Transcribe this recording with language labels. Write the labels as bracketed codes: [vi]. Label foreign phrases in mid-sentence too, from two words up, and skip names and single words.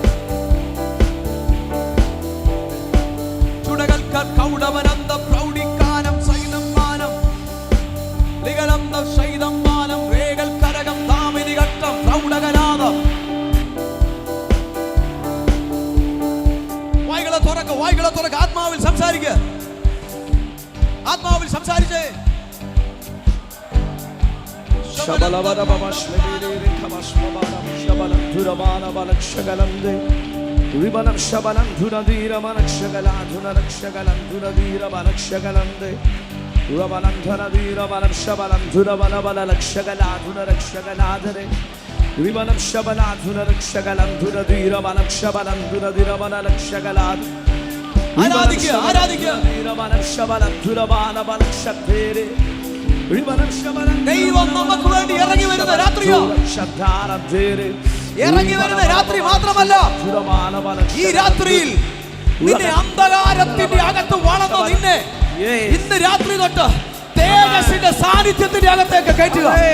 [ml] കൗടവനന്ദ പ്രൗഢിക്കാനം സൈനം മാനം ലിഗലന്ദ ശൈതം മാനം വേഗൽ കരകം താമിനി ഘട്ടം പ്രൗഢകനാദം. വായ്കളെ തുറക്ക, ആത്മാവിൽ സംസാരിക്കുക, ആത്മാവിൽ സംസാരിച്ചേ. Ribanam shabalam dhunadira manakshagala dhunarakshagalam dhunadira manakshagalamde Rabalam dhunadira manam shabalam dhunabala lakshagala dhunarakshagaladare Ribanam shabala dhunarakshagalam dhunadira manam shabalam dhunadira manalakshagalat ആരാധിക്കുക Ribanam shabalam dhunabala balakshadere Ribanam shabalam ദൈവം നമുക്ക് വേണ്ടി ഇറങ്ങി വരുന്ന രാത്രിയോ, ഇറങ്ങി വരുന്ന രാത്രി മാത്രമല്ല, ഈ രാത്രിയിൽ നിന്നെ അന്ധകാരത്തിന്റെ അകത്ത് വളർന്ന നിന്നെ ഇന്ന് രാത്രി തൊട്ട് തേജസ്സിന്റെ സാന്നിധ്യത്തിന്റെ അകത്തേക്ക് കയറ്റുക.